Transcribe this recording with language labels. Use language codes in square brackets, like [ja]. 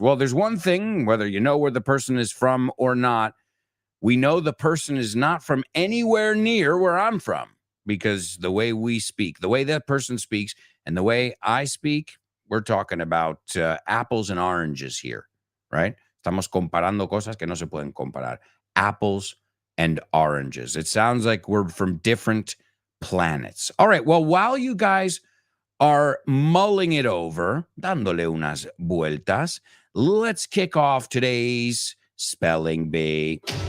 [en] Well, there's one thing, whether you know where the person is from or not, we know the person is not from anywhere near where I'm from, because the way we speak, the way that person speaks, and the way I speak, we're talking about apples and oranges here, right? [es] Estamos comparando cosas que no se pueden comparar. [en] Apples and oranges. It sounds like we're from different planets. All right, well, while you guys are mulling it over, [es] dándole unas vueltas, [en] let's kick off today's Spelling Bee.